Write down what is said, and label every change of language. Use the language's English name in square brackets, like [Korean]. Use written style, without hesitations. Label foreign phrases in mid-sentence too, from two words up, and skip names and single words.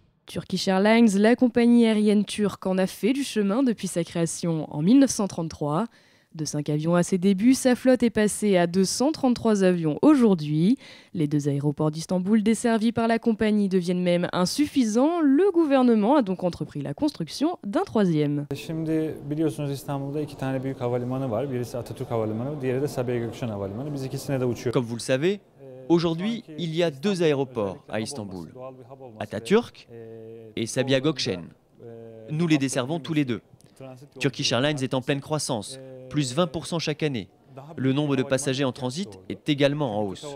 [French] Turkish Airlines, la compagnie aérienne turque, en a fait du chemin depuis sa création en 1933. De 5 avions à ses débuts, sa flotte est passée à 233 avions aujourd'hui. Les 2 aéroports d'Istanbul desservis par la compagnie deviennent même insuffisants. Le gouvernement a donc entrepris la construction d'un 3e. [Turkish] Şimdi biliyorsunuz İstanbul'da 2 tane büyük havalimanı var. Birisi Atatürk Havalimanı, diğeri de Sabiha Gökçen Havalimanı. Biz ikisine de uçuyoruz. [French] Comme vous le savez, aujourd'hui, il y a 2 aéroports à Istanbul, Atatürk et Sabiha Gökçen. Nous les desservons tous les deux. Turkish Airlines est en pleine croissance, plus 20% chaque année. Le nombre de passagers en transit est également en hausse.